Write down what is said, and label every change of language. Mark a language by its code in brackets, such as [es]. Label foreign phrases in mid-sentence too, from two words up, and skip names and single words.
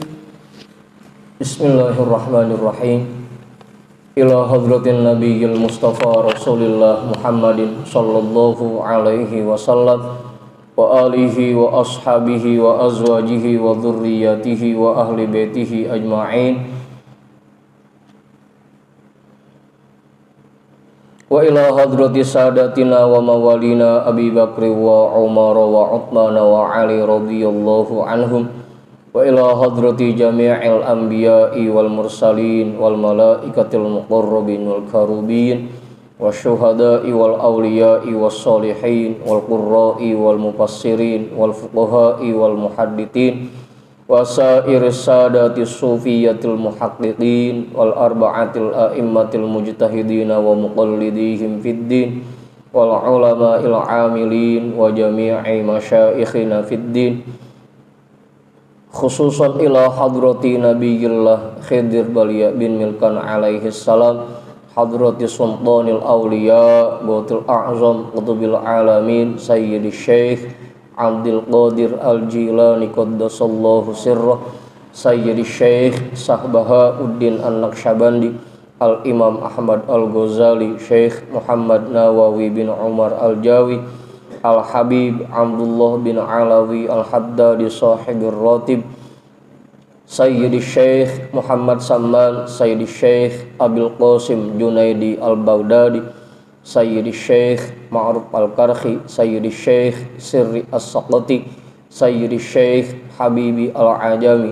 [ar] بسم الله الرحمن الرحيم. إلى حضرة النبي المصطفى رسول الله محمد صلى الله عليه وسلم وآله وأصحابه وأزواجه وذريته وأهل بيته أجمعين. وإلى حضرة سادتنا وموالينا أبي بكر وعمر وعثمان وعلي رضي الله عنهم. وإلى حضرة جميع الأنبياء والمرسلين والملائكة المقربين والكروبيين والشهداء والأولياء والصالحين والقراء والمفسرين والفقهاء والمحدثين وسائر سادات الصوفية المحققين والأربعة الأئمة المجتهدين ومقلديهم في الدين والعلماء العاملين وجميع مشايخنا في الدين خصوصا إلى حضرة نبي الله خضر بليا بن ملكان عليه السلام حضرة سلطان الأولياء الغوث الأعظم قطب العالمين سيدي الشيخ عبد القادر الجيلاني قدس الله سره سيدي الشيخ بهاء الدين النقشبندي الإمام أحمد الغزالي الشيخ محمد نووي بن عمر الجاوي الحبيب عبد الله بن علوي الحداد صاحب الراتب سيدي الشيخ محمد سمان سيدي الشيخ أبي القاسم الجنيد البغدادي سيدي الشيخ معروف الكرخي سيدي الشيخ سري السقطي سيدي الشيخ حبيب العجمي